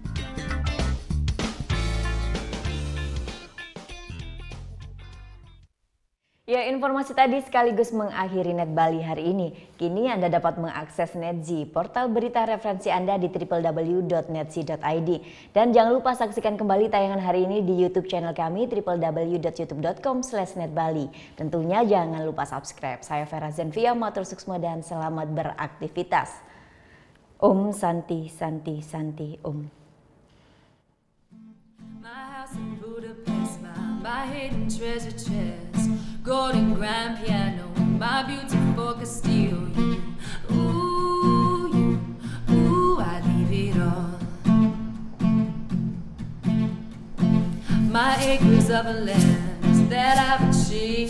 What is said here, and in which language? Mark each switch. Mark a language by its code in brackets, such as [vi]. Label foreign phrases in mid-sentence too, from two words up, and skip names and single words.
[id] Ya, informasi tadi sekaligus mengakhiri Net Bali hari ini. Kini Anda dapat mengakses Netzi, portal berita referensi Anda di www.netzi.id. Dan jangan lupa saksikan kembali tayangan hari ini di [en] YouTube channel [id] kami www.youtube.com/netbali. Tentunya jangan lupa subscribe. Saya Vera Zenvia, [ban] matur suksma [id] dan selamat beraktivitas. [sa] Om Santi Santi Santi Om. [en] My hidden treasure chest, golden grand piano, my beautiful Castillo. Ooh, I leave it all. My acres of land that I've achieved.